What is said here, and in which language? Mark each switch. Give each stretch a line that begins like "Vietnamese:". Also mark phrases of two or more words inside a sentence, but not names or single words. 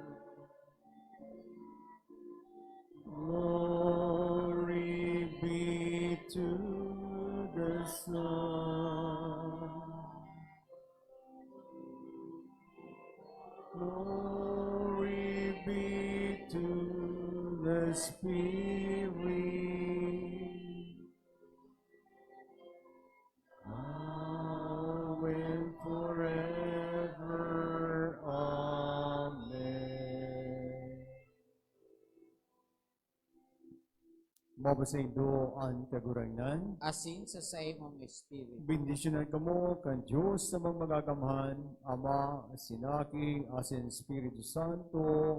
English: glory be to the Son, glory be to the Spirit, now and forever. Amen.
Bikol: Mapasaydo ang kagurangnan. Asin sa imong Espiritu. Bendisyonan kamo kan Diyos sa mga magagamhan, Ama, Sinaki, asin Espiritu Santo.